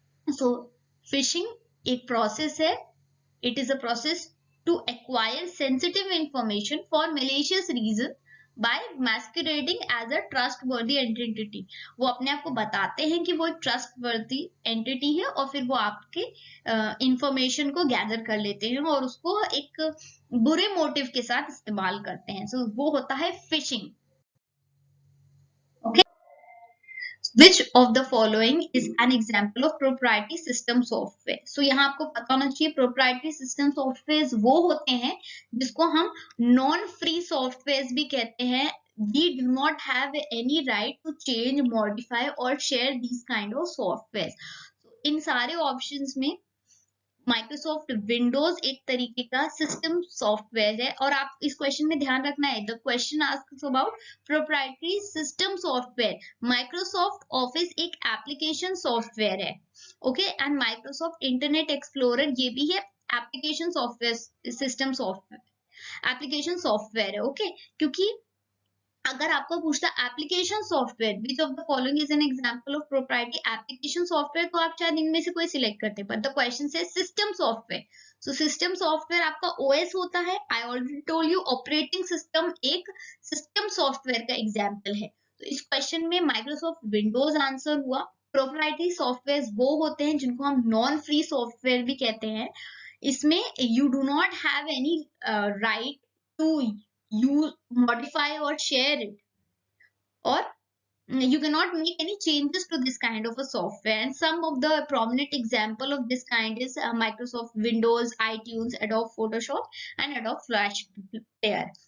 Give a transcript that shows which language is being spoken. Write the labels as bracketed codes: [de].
[en] so [hi] fishing एक process है, [en] It is a process to acquire sensitive information for malicious reason by masquerading as a trustworthy entity. [hi] वो अपने आप को बताते हैं कि वो एक ट्रस्टवर्दी एंटिटी है और फिर वो आपके इंफॉर्मेशन को गैदर कर लेते हैं और उसको एक बुरे मोटिव के साथ इस्तेमाल करते हैं। सो वो होता है fishing. [en] Okay, Which of the following is an example of proprietary system software? [hi] So यहाँ आपको पता होना चाहिए proprietary system softwares वो होते हैं जिसको हम non free softwares भी कहते हैं। [en] We do not have any right to change, modify or share these kind of softwares. [hi] So इन सारे options में माइक्रोसॉफ्ट विंडोज एक तरीके का सिस्टम सॉफ्टवेयर है। और आप इस क्वेश्चन में ध्यान रखना है, [en] The question asks about proprietary system software. [hi] Microsoft office एक एप्लीकेशन सॉफ्टवेयर है, okay, and Microsoft internet explorer ये भी है application software, system software, application software है, ओके। क्योंकि अगर आपको पूछता application software [en] which of the following is an example of proprietary application software, [hi] तो आप शायद इनमें से कोई सिलेक्ट करते हैं, बट द क्वेश्चन से system software. So system software आपका ओएस होता है। [en] I already told you [hi] operating system एक सिस्टम सॉफ्टवेयर का एग्जाम्पल है। तो इस क्वेश्चन में माइक्रोसॉफ्ट विंडोज आंसर हुआ। प्रोप्राइटरी सॉफ्टवेयर वो होते हैं जिनको हम नॉन फ्री सॉफ्टवेयर भी कहते हैं। [en] इसमें you do not have any right to you modify or share it, or you cannot make any changes to this kind of a software. And some of the prominent example of this kind is Microsoft Windows, iTunes, Adobe Photoshop and Adobe Flash Player.